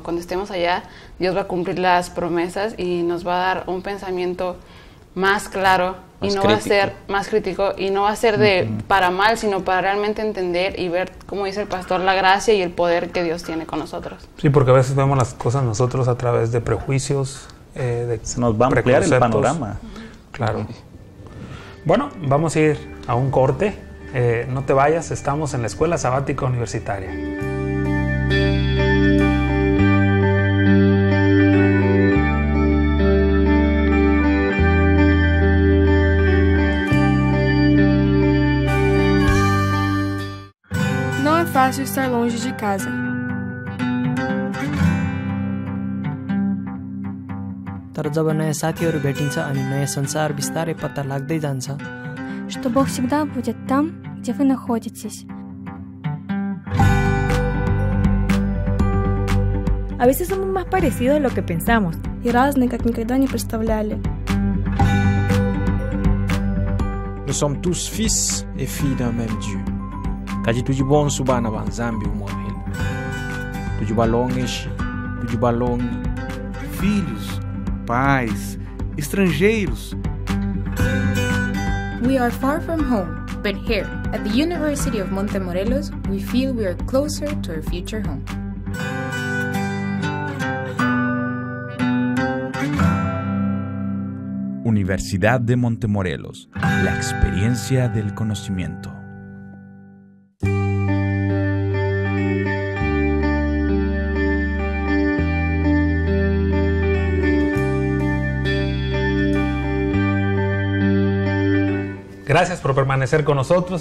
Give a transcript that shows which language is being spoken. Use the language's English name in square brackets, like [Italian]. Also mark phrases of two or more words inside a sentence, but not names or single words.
[Spanish] Cuando estemos allá, Dios va a cumplir las promesas y nos va a dar un pensamiento más claro, y no va a ser más crítico, y no va a ser para mal, sino para realmente entender y ver, como dice el pastor, la gracia y el poder que Dios tiene con nosotros. Sí, porque a veces vemos las cosas nosotros a través de prejuicios, se nos va a ampliar el panorama. Claro. Bueno, vamos a ir a un corte. No te vayas, estamos en la Escuela Sabática Universitaria. [Portuguese] Não é fácil estar longe de casa. [Nepali] तर जब नयाँ साथीहरू भेटिन्छ अनि नयाँ संसार बिस्तारै पत्ता लाग्दै जान्छ, [Russian] что Бог всегда будет там, где вы находитесь. [Spanish] A veces somos más parecidos de lo que pensamos. [Russian] И разные, как никогда не представляли. [French] Nous sommes tous fils et filles d'un même Dieu. [Kimbundu] Kajitujibon subana wa Nzambi umwamhele. Tujibalongeshi, tujibalongi. [Portuguese] Filhos, pais, estrangeiros. [English] We are far from home, but here, at the University of Montemorelos, we feel we are closer to our future home. [Spanish] Universidad de Montemorelos, la experiencia del conocimiento. Gracias por permanecer con nosotros.